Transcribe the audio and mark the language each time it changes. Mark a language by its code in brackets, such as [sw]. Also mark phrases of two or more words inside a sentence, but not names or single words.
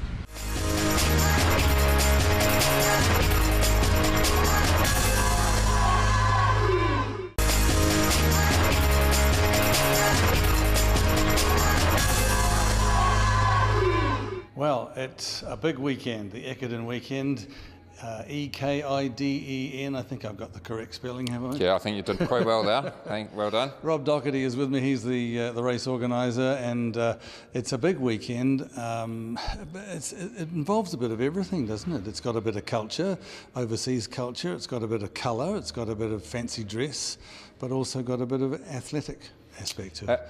[en] Well, it's a big weekend, the Ekiden weekend. E-K-I-D-E-N, I think I've got the correct spelling, have I? Yeah, I think you did quite well there. Well done. Rob Doherty is with me, he's the race organiser, and it's a big weekend. It involves a bit of everything, doesn't it? It's got a bit of culture, overseas culture, it's got a bit of colour, it's got a bit of fancy dress, but also got a bit of athletic aspect to it.